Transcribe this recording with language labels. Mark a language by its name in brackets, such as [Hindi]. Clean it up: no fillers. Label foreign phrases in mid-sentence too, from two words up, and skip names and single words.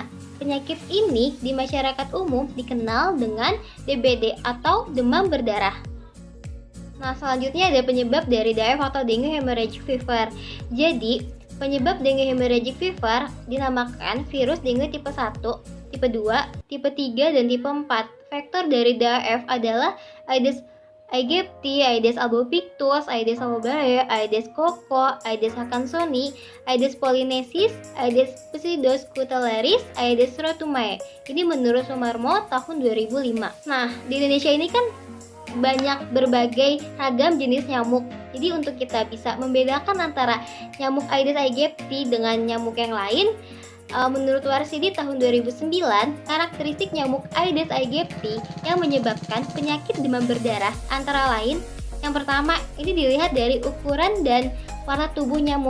[Indonesian] Penyakit ini di masyarakat umum dikenal dengan DBD atau demam berdarah. Nah, selanjutnya ada penyebab dari DHF atau [English] Dengue Hemorrhagic Fever. [Indonesian] Jadi, penyebab [English] Dengue Hemorrhagic Fever [Indonesian] dinamakan virus dengue tipe 1, tipe 2, tipe 3, dan tipe 4. Faktor dari DHF adalah Aedes aegypti, Aedes albopictus, Aedes albopictus, Aedes coco, Aedes hanksoni, Aedes polynensis, Aedes pseudoskutularis, Aedes rotumae. Ini menurut Sumarmo tahun 2005. Nah, di Indonesia ini kan banyak berbagai ragam jenis nyamuk. Jadi untuk kita bisa membedakan antara nyamuk Aedes aegypti dengan nyamuk yang lain, menurut Warsidi tahun 2009, karakteristik nyamuk Aedes aegypti yang menyebabkan penyakit demam berdarah antara lain, yang pertama ini dilihat dari ukuran dan warna tubuh nyamuk.